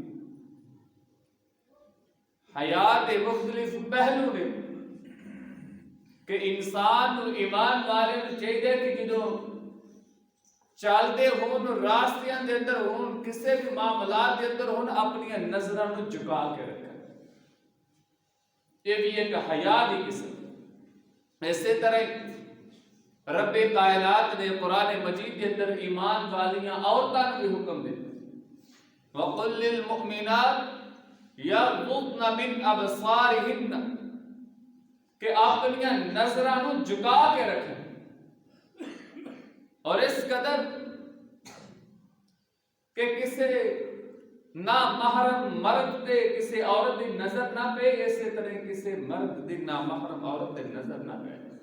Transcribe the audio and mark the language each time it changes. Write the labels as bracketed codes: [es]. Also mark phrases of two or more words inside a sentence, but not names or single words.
[pa] حیات مختلف پہلو نے کہ انسان ایمان والے نو چاہیے کہ جدوں چلتے ہون، راستیاں دے اندر ہون، کسی بھی معاملات دے اندر ہون، اپنی نظراں نو جھکا کے رکھیں. یہ بھی ایک حیا دی قسم. اسی طرح رب کائنات نے قرآن مجید کے اندر ایمان والیاں عورتاں کو بھی حکم دے [ar] وَقُلْ لِلْمُؤْمِنَاتِ يَغْضُضْنَ مِنْ أَبْصَارِهِنَّ، [pa] کہ اپنی نظراں نو جھکا کے رکھیں. اور اس قدر کہ کسی نہ محرم مرد تے کسی عورت دی نظر نہ پے، اسی طرح کسی مرد دی نہ محرم عورت دی نظر نہ پے.